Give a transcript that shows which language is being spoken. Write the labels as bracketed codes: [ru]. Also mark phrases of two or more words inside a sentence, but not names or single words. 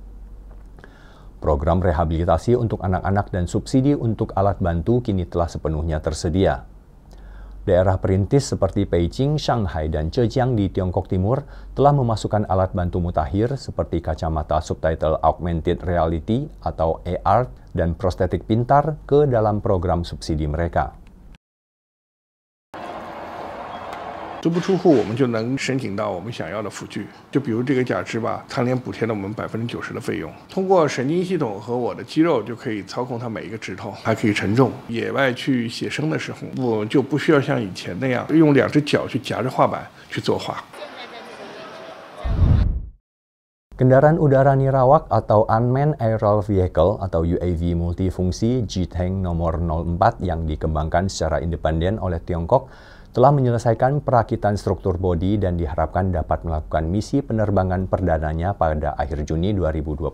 [id] Program rehabilitasi untuk anak-anak dan subsidi untuk alat bantu kini telah sepenuhnya tersedia. Daerah perintis seperti Beijing, Shanghai, dan Zhejiang di Tiongkok Timur telah memasukkan alat bantu mutakhir seperti kacamata subtitle [en] augmented reality [id] atau AR dan prostetik pintar ke dalam program subsidi mereka. [zh] 足不出户，我们就能申请到我们想要的辅具。就比如这个假肢吧，它连补贴了我们90%的费用。通过神经系统和我的肌肉就可以操控它每一个指头，还可以承重。野外去写生的时候，我就不需要像以前那样用2只脚去夹着画板去作画。 [id] Kendaraan udara nirawak atau [en] Unmanned Aerial Vehicle [id] atau UAV multifungsi Zhiteng nomor 04 yang dikembangkan secara independen oleh Tiongkok telah menyelesaikan perakitan struktur bodi dan diharapkan dapat melakukan misi penerbangan perdananya pada akhir Juni 2025.